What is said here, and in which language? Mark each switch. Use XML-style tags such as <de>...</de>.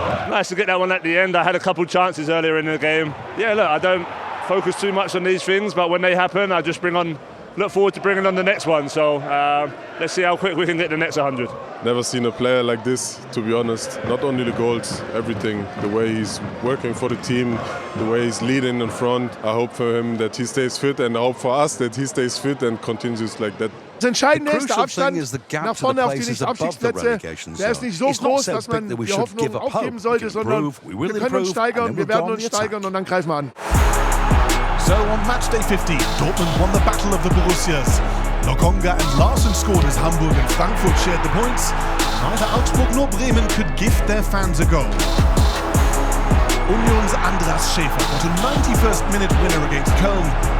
<en>Nice to get that one at the end. I had a couple chances earlier in the game. Yeah, look, I don't focus too much on these things, but when they happen, I just look forward to bringing on the next one. So let's see how quick we can get the next 100. Never seen a player like this, to be honest. Not only the goals, everything. The way he's working for the team, the way he's leading in front. I hope for him that he stays fit and I hope for us that he stays fit and continues like that.</en> <de>Das Entscheidende ist, der Abstand nach vorne auf die Nicht-Abstiegsplätze, der ist nicht so groß, dass man die Hoffnung aufgeben sollte, sondern wir können uns steigern, wir werden uns steigern und dann greifen wir an.</de> <en>So on match day 50, Dortmund won the battle of the Borussias. Lokonga and Larsen scored as Hamburg and Frankfurt shared the points. Neither Augsburg nor Bremen could gift their fans a goal. Union's Andras Schäfer got a 91st minute winner against Köln.</en>